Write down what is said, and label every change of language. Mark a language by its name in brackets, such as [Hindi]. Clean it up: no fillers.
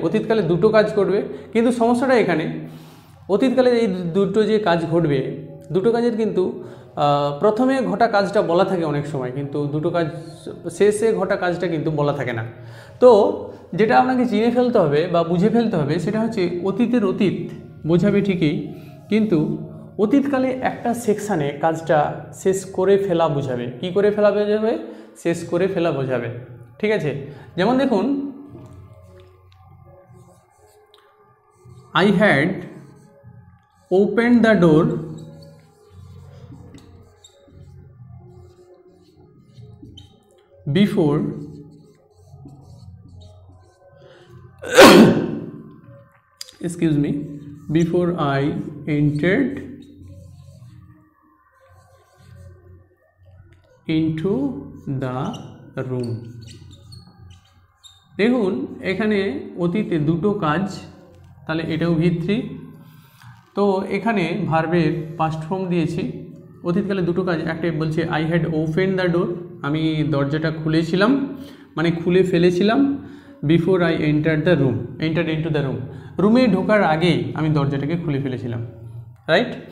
[Bangla] অতীতকালে দুটো কাজ করবে, কিন্তু সমস্যাটা এখানে অতীতকালে এই দুটো যে কাজ ঘটবে, দুটো কাজের কিন্তু প্রথমে ঘটা কাজটা বলা থাকে অনেক সময়, কিন্তু দুটো কাজ শেষে ঘটা কাজটা কিন্তু বলা থাকে না। তো যেটা আপনাকে চিনে ফেলতে হবে বা বুঝে ফেলতে হবে সেটা হচ্ছে অতীতের অতীত বোঝাবে ঠিকই, কিন্তু অতীতকালে একটা সেকশানে কাজটা শেষ করে ফেলা বোঝাবে। কি করে ফেলা বোঝাবে? শেষ করে ফেলা বোঝাবে, ঠিক আছে। যেমন দেখুন, [English] I had opened the door before excuse me, before I entered into the room। [Bangla] দেখুন এখানে অতীতে দুটো কাজ, তাহলে এটাও V3। তো এখানে ভার্বের পাস্ট ফর্ম দিয়েছি, অতীতকালে দুটো কাজ, একটা বলছে [English] I had open the door, [Bangla] আমি দরজাটা খুলেছিলাম মানে খুলে ফেলেছিলাম, [English] before I enter the room, [Bangla] enter into the room, রুমে ঢোকার আগেই আমি দরজাটাকে খুলে ফেলেছিলাম, রাইট।